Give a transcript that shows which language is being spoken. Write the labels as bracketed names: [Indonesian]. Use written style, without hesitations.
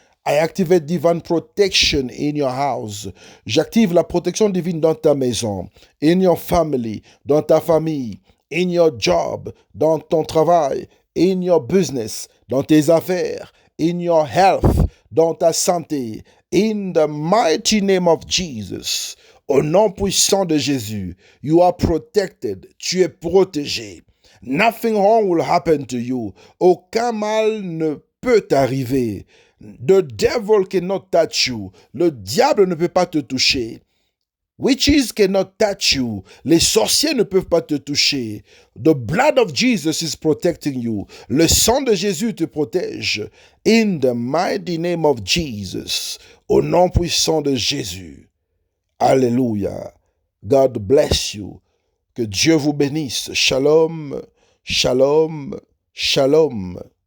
[English] I activate divine protection in your house. [French] J'active la protection divine dans ta maison, [English] in your family, [French] dans ta famille, [English] in your job, [French] dans ton travail, [English] in your business, [French] dans tes affaires, [English] in your health, [French] dans ta santé, [English] in the mighty name of Jesus. [French] Au nom puissant de Jésus, [English] you are protected. [French] Tu es protégé. [English] Nothing wrong will happen to you. [French] Aucun mal ne peut t'arriver. [English] The devil cannot touch you. [French] Le diable ne peut pas te toucher. [English] Witches cannot touch you. [French] Les sorciers ne peuvent pas te toucher. [English] The blood of Jesus is protecting you. [French] Le sang de Jésus te protège. [English] In the mighty name of Jesus. [French] Au nom puissant de Jésus. Alléluia. [English] God bless you. [French] Que Dieu vous bénisse. Shalom, shalom, shalom.